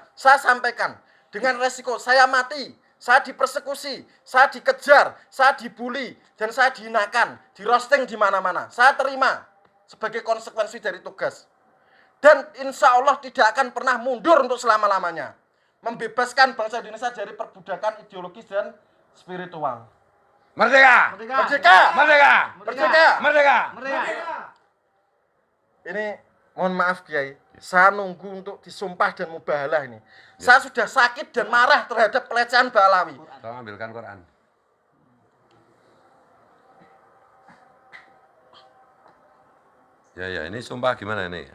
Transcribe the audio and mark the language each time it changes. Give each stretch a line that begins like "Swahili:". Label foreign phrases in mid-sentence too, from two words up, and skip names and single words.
Indonesian: Saya sampaikan dengan resiko saya mati, saya dipersekusi, saya dikejar, saya dibully, dan saya dihinakan, di roasting di mana-mana. Saya terima sebagai konsekuensi dari tugas. Dan
Arabic: إن شاء الله
Indonesian: tidak akan pernah mundur untuk selama-lamanya. Membebaskan bangsa Indonesia dari perbudakan ideologis dan spiritual. Merdeka! Merdeka! Merdeka! Merdeka! Merdeka! Merdeka! Ini mohon maaf Kiai, saya nunggu untuk disumpah dan mubahalah ini. Saya sudah sakit dan marah terhadap pelecehan Ba'alawi. Tolong ambilkan Quran. Ya, ini sumpah gimana ini?